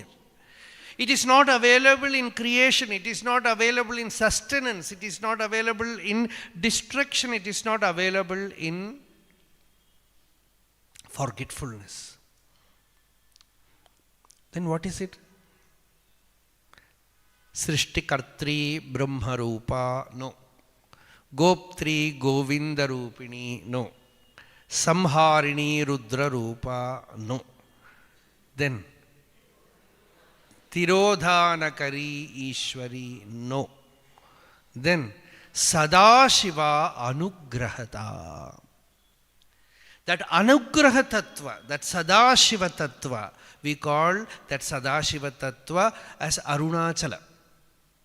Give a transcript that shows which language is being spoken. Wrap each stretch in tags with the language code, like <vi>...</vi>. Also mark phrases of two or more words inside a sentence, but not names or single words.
<en>It is not available in creation, it is not available in sustenance, it is not available in destruction, it is not available in forgetfulness. Then what is it?</en> <sa>सृष्टिकर्त्री ब्रह्मरूपा, no. गोप्त्री गोविन्दरूपिणी, no. संहारिणी रुद्र रूपा,</sa> <en>no. Then</en> <sa>तिरोधानकरी ईश्वरी,</sa> <en>no. Then</en> <sa>सदाशिव अनुग्रहता.</sa> <en>That</en> <sa>अनुग्रह तत्त्व,</sa> <en>that</en> <sa>सदाशिव तत्त्व,</sa> <en>we call that</en> <sa>सदाशिव तत्त्व</sa> <en>as Arunachala.</en>